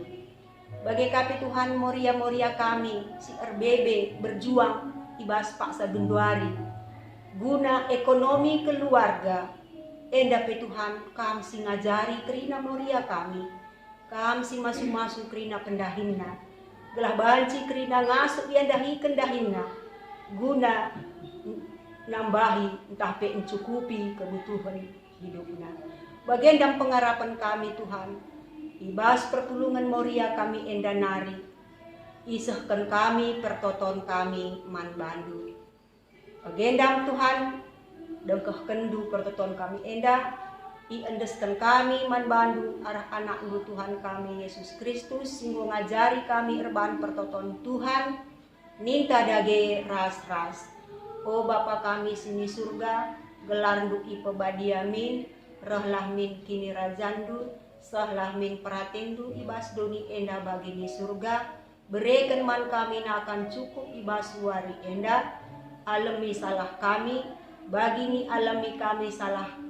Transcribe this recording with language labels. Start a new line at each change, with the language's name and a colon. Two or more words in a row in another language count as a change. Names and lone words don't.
Batak Karo: Bagi kapi Tuhan moria-moria kami si RBB berjuang ibas paksa genduari guna ekonomi keluarga. Enda pe Tuhan kam si ngajari kerina moria kami, kam si masu-masu kerina pendahinna. Gelah banci kerina ngasup yandahi kendahinna guna nambahi entah pe mencukupi kebutuhan hidupna. Bagian dan pengharapan kami Tuhan, ibas pertulungan moria kami enda nari, isahkan kami pertoton kami man bandu. Bagian dan Tuhan, dengkah kendu pertoton kami enda, iendeskan kami man bandu arah anak lu Tuhan kami Yesus Kristus, singgo ngajari kami erban pertoton Tuhan, ninta dage ras-ras. O Bapa kami sini surga, gelarndu ipe badiamin, rahlah min kini rajandu, sahlah min peratendu ibas doni enda bagini surga, berikan man kami akan cukup ibas wari enda, alami salah kami, bagini alami kami salah